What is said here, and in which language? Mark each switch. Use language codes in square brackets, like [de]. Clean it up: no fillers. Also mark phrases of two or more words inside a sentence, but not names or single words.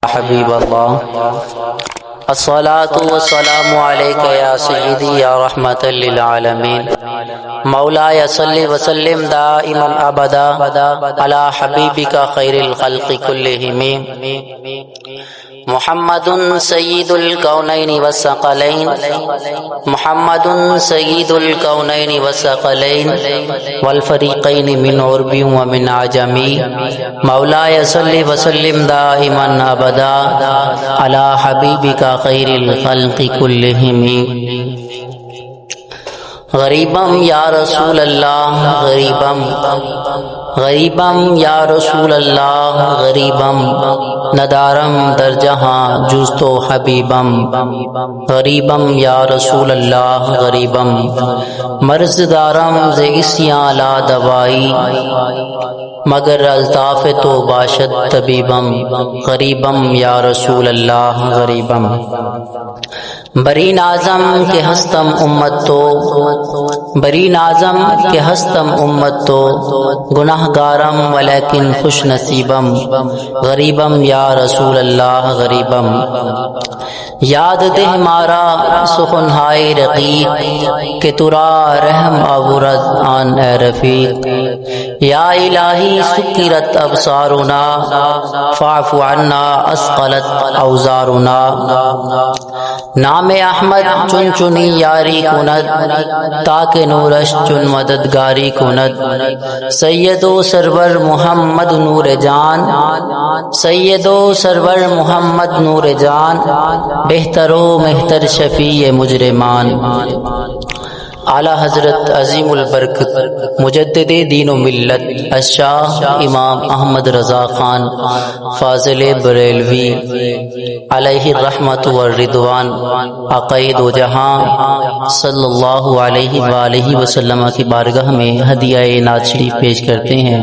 [ar] حبیب اللہ الصلاۃ والسلام علیک یا سیدی یا رحمت للعالمین مولاي صل وسلم دائما ابدا علی حبیبک خیر الخلق کلہم محمد سید الکونین والثقلین محمد سید الکونین والثقلین والفریقین من عرب ومن عجم مولاي صل وسلم دائما ابدا علی حبیبک خیر الخلق کلہم [fa] غریبم [ar] یا رسول اللہ [fa] غریبم غریبم [ar] یا رسول اللہ [fa] غریبم ندارم در جہاں جز تو حبیبم غریبم [ar] یا رسول اللہ [fa] غریبم مرض دارم ز اسیاں لا دوائی مگر الطاف تو باشد طبیبم غریبم [ar] یا رسول اللہ [fa] غریبم بری نازم کہ ہستم امت تو بری نازم کہ ہستم امت تو گناہ گارم ولیکن خوش نصیبم غریبم [ar] یا رسول اللہ [fa] غریبم یاد دہ مارا سخنہائے رقیب کہ ترا رحم آورد آن اے رفیق [ar] یا الہی سکرت ابصارنا فاعف عنا اسقلت اوزارنا [fa] نام احمد چن چنی یاری کند تاکہ نورش چن مددگاری کند سید و سرور محمد نور جان سید و سرور محمد نور جان بہتر و مہتر شفیع مجرمان [ur] اعلی حضرت عظیم البرکت مجدد دین و ملت الشاہ امام احمد رضا خان فاضل بریلوی [ar] علیہ الرحمت والرضوان [ur] عقائد و جہاں [ar] صلی اللہ علیہ وآلہ وسلم [ur] کی بارگاہ میں ہدیہ نعت شریف پیش کرتے ہیں.